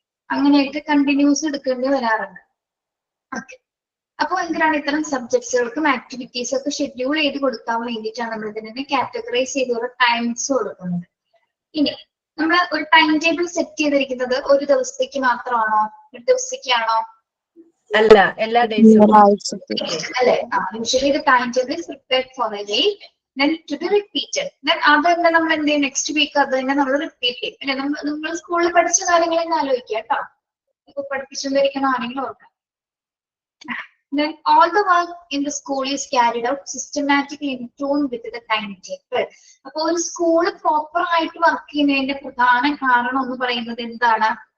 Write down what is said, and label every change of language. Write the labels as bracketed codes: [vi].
[ml] അങ്ങനെയൊക്കെ കണ്ടിന്യൂസ് എടുക്കേണ്ടി വരാറുണ്ട്. ഓക്കെ, അപ്പൊ എന്തിനാണ് ഇത്തരം സബ്ജക്ട്സുകൾക്കും ആക്ടിവിറ്റീസ് ഒക്കെ ഷെഡ്യൂൾ ചെയ്ത് കൊടുക്കാൻ വേണ്ടിയിട്ടാണ് നമ്മൾ ഇതിനെ കാറ്റഗറൈസ് ചെയ്ത് ഓരോ ടൈംസ് കൊടുക്കുന്നത്. ഇനി നമ്മൾ ഒരു ടൈം ടേബിൾ സെറ്റ് ചെയ്തിരിക്കുന്നത് ഒരു ദിവസത്തേക്ക് മാത്രമാണോ, ഒരു ദിവസത്തേക്കാണോ? അല്ല, എല്ലാ ദിവസവും അല്ലെ? [en] Usually the timetable is prepared for a day, then to be repeated. [ml] Then അത് തന്നെ നമ്മൾ എന്ത് ചെയ്യും? നെക്സ്റ്റ് വീക്ക് അത് തന്നെ നമ്മൾ റിപ്പീറ്റ് ചെയ്യും. അല്ലെ? നിങ്ങൾ സ്കൂളിൽ പഠിച്ച കാര്യങ്ങൾ തന്നെ ആലോചിക്കുക കേട്ടോ. ഇപ്പൊ പഠിപ്പിച്ചുകൊണ്ടിരിക്കണ ആണെങ്കിലും ഓർക്കാം. [en] Then all the work in the school is carried out systematically in tune with the timetable. [ml] അപ്പൊ ഒരു സ്കൂള് പ്രോപ്പർ ആയിട്ട് വർക്ക് ചെയ്യുന്നതിന്റെ പ്രധാന കാരണം എന്ന് പറയുന്നത് എന്താണ്?